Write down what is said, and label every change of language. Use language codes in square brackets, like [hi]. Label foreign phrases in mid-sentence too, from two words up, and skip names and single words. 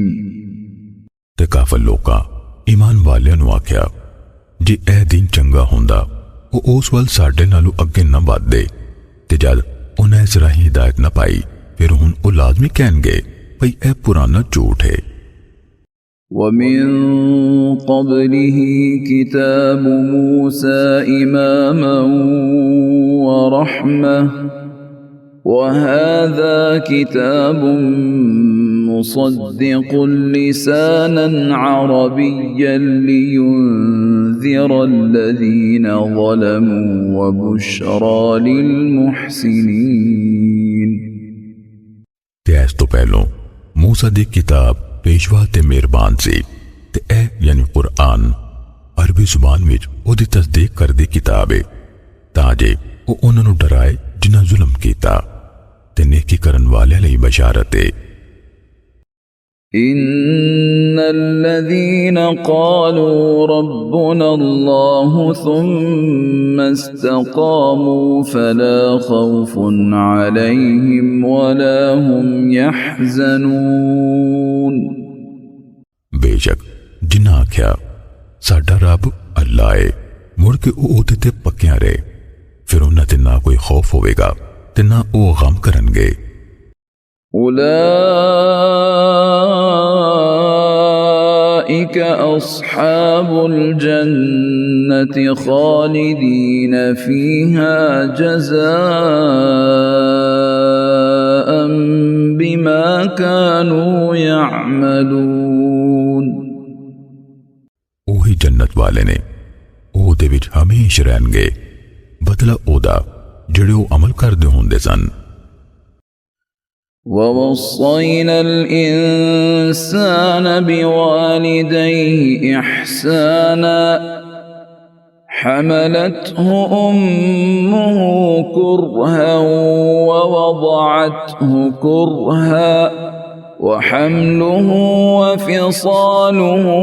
[pa] ਤੇ ਕਾਫ਼ਿਰ ਲੋਕਾਂ ਈਮਾਨ ਵਾਲਿਆਂ ਨੂੰ ਆਖਿਆ, ਜੇ ਏ ਦਿਨ ਚੰਗਾ ਹੁੰਦਾ ਵੋ ਉਸ ਵਲ ਸਾਡੇ ਨਾਲੋਂ ਅਗੇ ਨ ਵਧਦੇ, ਤੇ ਜਦ ਉਨ੍ਹੇਂ ਇਸ ਰਾਹੀ ਹਿਦਾਇਤ ਨ ਪਾਈ ਫਿਰ ਹੁਣ ਵੋ ਲਾਜ਼ਮੀ ਕਹਿਣਗੇ ਭਈ ਏ ਪੁਰਾਣਾ ਝੂਠ ਹੈ। [ar] ومن قبله كتاب موسى إماما ورحمة وهذا كتاب مصدق لسانا عربيا لينذر الذين ظلموا وبشرى للمحسنين। [pa] ਤੇ ਇਸ ਤੋ ਪਹਿਲੋਂ ਮੂਸਾ ਦੀ ਕਿਤਾਬ ਪੇਸ਼ਵਾ ਤੇ ਮਿਹਰਬਾਨ ਸੀ, ਤੇ ਏ ਯਾਨੀ ਕੁਰਾਨ ਅਰਬੀ ਜ਼ੁਬਾਨ ਵਿਚ ਓਦੀ ਤਸਦੀਕ ਕਰਦੀ ਕਿਤਾਬ ਹੈ ਤਾਂ ਜੇ ਓ ਉਨ੍ਹਾਂ ਨੂੰ ਡਰਾਏ ਜਿਨ੍ਹਾਂ ਜ਼ੁਲਮ ਕੀਤਾ ਤੇ ਨੇਕੀ ਕਰਨ ਵਾਲਿਆਂ ਲਈ ਬਸ਼ਾਰਤ ਹੈ। [ar] إن الذين قالوا ربنا الله ثم استقاموا فلا خوف عليهم ولا هم يحزنون। [pa] ਬੇਸ਼ਕ ਜਿਨ੍ਹਾਂ ਆਖਿਆ ਸਾਡਾ ਰੱਬ ਅੱਲਾਹ ਹੈ, ਮੁੜ ਕੇ ਓਹਦੇ ਤੇ ਪੱਕਿਆਂ ਰਹੇ, ਫਿਰ ਉਨ੍ਹਾਂ ਤੇ ਨਾ ਕੋਈ ਖ਼ੌਫ਼ ਹੋਵੇਗਾ ਤੇ ਨਾ ਓ ਗ਼ਮ ਕਰਨਗੇ। [ar] أولئك أصحاب الجنة خالدين فيها جزاء بما كانوا يعملون। [pa] ਓਹੀ ਜੰਨਤ ਵਾਲੇ ਨੇ ਓਹਦੇ ਵਿਚ ਹਮੇਸ਼ਾ ਰਹਿਣਗੇ, ਬਦਲਾ ਓਦਾ ਜਿਹੜੇ ਓ ਅਮਲ ਕਰਦੇ ਹੁੰਦੇ ਸਨ। [ar] ووصينا الإنسان بوالديه إحسانا حملته أمه كرها ووضعته كرها وحمله وفصاله